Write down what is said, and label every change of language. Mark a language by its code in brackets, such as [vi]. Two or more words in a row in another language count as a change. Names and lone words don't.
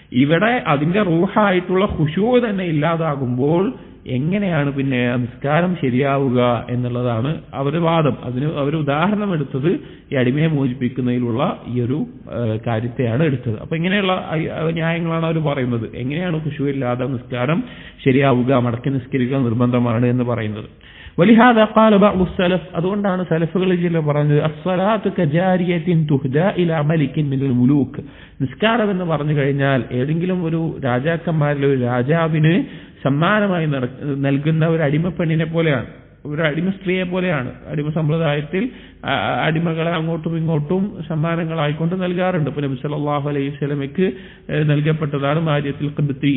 [ml] ഇവിടെ അതിന്റെ റൂഹായിട്ടുള്ള ഖുശൂ തന്നെ ഇല്ലാതാകുമ്പോൾ എങ്ങനെയാണ് പിന്നെ നിസ്കാരം ശരിയാവുക എന്നുള്ളതാണ് അവരുടെ വാദം. അതിന് അവർ ഉദാഹരണം എടുത്തത് ഈ അടിമയെ മോചിപ്പിക്കുന്നതിലുള്ള ഈ ഒരു കാര്യത്തെയാണ് എടുത്തത്. അപ്പൊ ഇങ്ങനെയുള്ള ന്യായങ്ങളാണ് അവർ പറയുന്നത്. എങ്ങനെയാണ് ഖുശൂ ഇല്ലാതെ നിസ്കാരം ശരിയാവുക, മടക്കി നിസ്കരിക്കുക നിർബന്ധമാണ് എന്ന് പറയുന്നത്. [ar] ولهذا قال بعض السلف, [ml] അതുകൊണ്ടാണ് സലഫുകളിൽ ചിലർ പറഞ്ഞത് [ar] الصلاة كجارية تهدى إلى ملك من الملوك, [ml] നിസ്കാരം എന്ന് പറഞ്ഞു കഴിഞ്ഞാൽ ഏതെങ്കിലും ഒരു രാജാക്കന്മാരിലെ ഒരു രാജാവിന് സമ്മാനമായി നൽകുന്ന ഒരു അടിമപ്പെണ്ണിനെ പോലെയാണ്, ഒരു അടിമ സ്ത്രീയെ പോലെയാണ്. അടിമ സമ്പ്രദായത്തിൽ അടിമകളെ അങ്ങോട്ടും ഇങ്ങോട്ടും സമ്മാനങ്ങളായിക്കൊണ്ട് നൽകാറുണ്ട്. ഇപ്പൊ നബി [ar] صلى الله عليه وسلم [ml] നൽകപ്പെട്ടതാണ് മാരിയത്തുൽ ഖിബ്തി.